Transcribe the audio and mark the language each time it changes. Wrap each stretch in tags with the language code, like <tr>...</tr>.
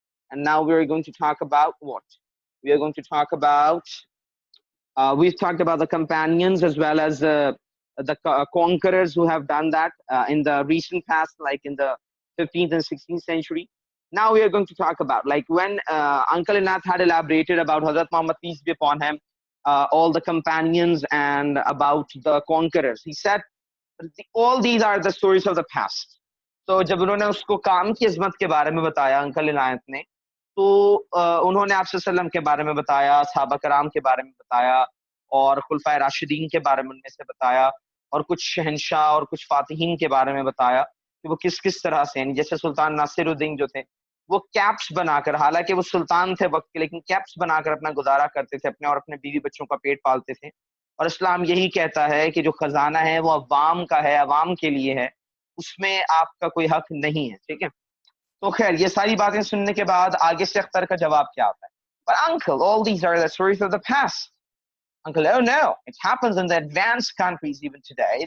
<en>And now we're going to talk about what? We are going to talk about, we've talked about the companions as well as the conquerors who have done that in the recent past, like in the 15th and 16th century. Now we are going to talk about, like, when Uncle Inayat had elaborated about Hazrat Muhammad, peace be upon him, all the companions and about the conquerors. He said, all these are the stories of the past.</en> <hi>So जब उन्होंने उसको काम की इज़्ज़त के बारे में बताया अंकल इनायत ने, तो उन्होंने आप सल्लम के बारे में बताया, सहाबा कराम के बारे में बताया, और खुलफाए राशिदीन के बारे में उनमें से बताया, और कुछ शहंशाह और कुछ फातिहीन के बारे में बताया कि वो किस किस तरह से, जैसे सुल्तान नासिरुद्दीन जो थे, वो कैप्स बनाकर, हालांकि वो सुल्तान थे वक्त के, लेकिन कैप्स बनाकर अपना गुजारा करते थे, अपने और अपने बीवी बच्चों का पेट पालते थे। और इस्लाम यही कहता है कि जो खजाना है वो अवाम का है, अवाम के लिए है, उसमें आपका कोई हक नहीं है, ठीक है। तो खैर ये सारी बातें सुनने के बाद आगे से अख्तर का जवाब क्या आता है?</hi> <en>But uncle, all these are the stories of the past. Uncle, oh no, it happens in the advanced countries even today.</en>